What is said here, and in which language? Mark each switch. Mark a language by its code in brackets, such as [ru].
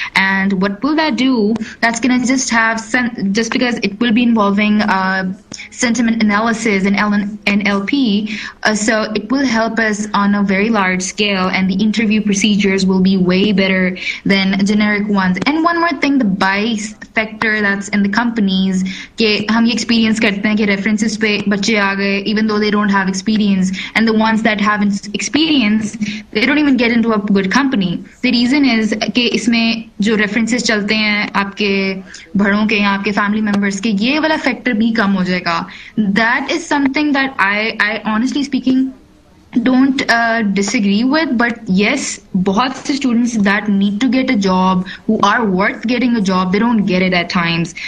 [en] And what will that do? That's going to just because it will be involving sentiment analysis and NLP, so it will help us on a very large scale, and the interview procedures will be way better than generic ones. And one more thing, the bias factor that's in the companies, [hi] कि हम ये experience करते हैं कि references पे बच्चे आ गए [en] even though they don't have experience, and the ones that have experience, they don't even get into a good company. The reason is [hi] कि इसमें जो references चलते हैं आपके बड़ों के या आपके family members के, ये वाला factor भी कम हो जाएगा. [en] That is something that I honestly speaking don't disagree with, but yes, [hi] बहुत से [en] students that need to get a job, who are worth getting a job, they don't get it at times.